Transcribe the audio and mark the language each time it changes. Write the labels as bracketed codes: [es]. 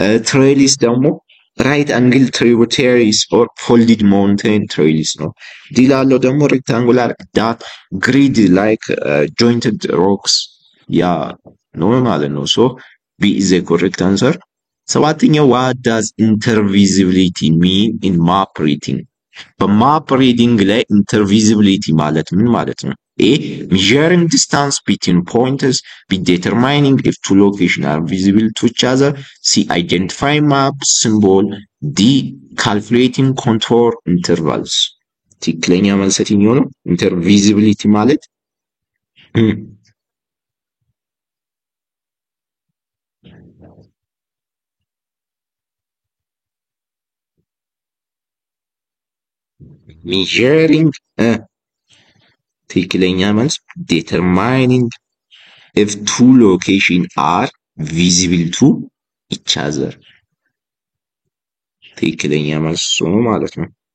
[en] trellis ደግሞ right angle tributaries or folded mountain trellis ነው። ዲላለው ደግሞ rectangular that grid like jointed rocks [am] ያ ነው ማለት ነው። [en] so b is the correct answer. [am] ሰባተኛው [en] what does intervisibility mean in map reading? [am] በማፕ ሪዲንግ ላይ intervisibility ማለት ምን ማለት ነው? [en] A measuring distance between pointers, B determining if two locations are visible to each other, C identifying map symbol, D calculating contour intervals. [am] ትክክለኛ መልስ የትኛው ነው? intervisibility ማለት measuring ትክክለኛ መልስ [en] determining if two locations are visible to each other [am] ትክክለኛ መልስ ነው ማለት ነው።